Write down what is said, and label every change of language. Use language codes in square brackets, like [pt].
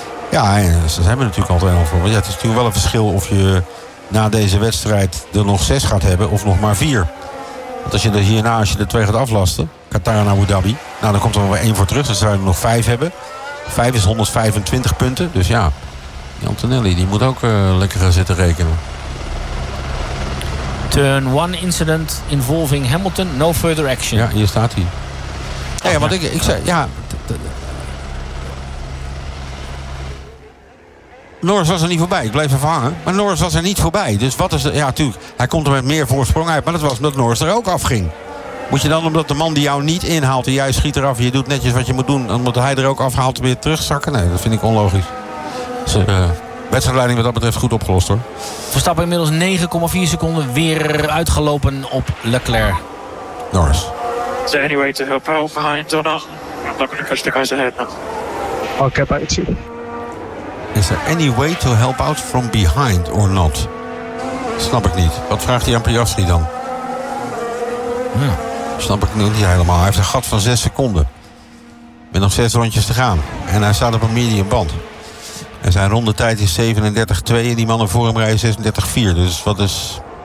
[nl] Ja, ze hebben natuurlijk altijd wel voor. Maar ja, het is natuurlijk wel een verschil of je na deze wedstrijd er nog 6 gaat hebben of nog maar 4. Want als je er hierna, als je er 2 gaat aflasten, Qatar en Abu Dhabi, nou dan komt er wel 1 voor terug. Dan zouden we er nog 5 hebben. 5 is 125 punten. Dus ja, Antonelli die moet ook lekker gaan zitten rekenen. [en] Turn 1 incident involving Hamilton. No further action. [nl] Ja, hier staat hij. Oh, ja, want ja. Ik zei, ja. Norris was er niet voorbij. Ik bleef even hangen. Maar Norris was er niet voorbij. Dus wat is er? Ja, natuurlijk. Hij komt er met meer voorsprong uit. Maar dat was omdat Norris er ook afging. Moet je dan, omdat de man die jou niet inhaalt, en jij schiet eraf, je doet netjes wat je moet doen, omdat hij er ook afhaalt, weer terugzakken? Nee, dat vind ik onlogisch. Dus, wedstrijdleiding wat dat betreft goed opgelost, hoor. Verstappen inmiddels 9,4 seconden weer uitgelopen op Leclerc. Norris. [en] Is there any way to help out behind or not? I'm not going to push the guys ahead now. I'll get back to you. Is there any way to help out from behind or not? [nl] Snap ik niet. Wat vraagt hij aan Piastri dan? Ja. Snap ik niet helemaal. Hij heeft een gat van 6 seconden. Met nog 6 rondjes te gaan. En hij staat op een medium band. En zijn rondetijd is 37-2. En die mannen voor hem rijden 36-4. Dus wat is...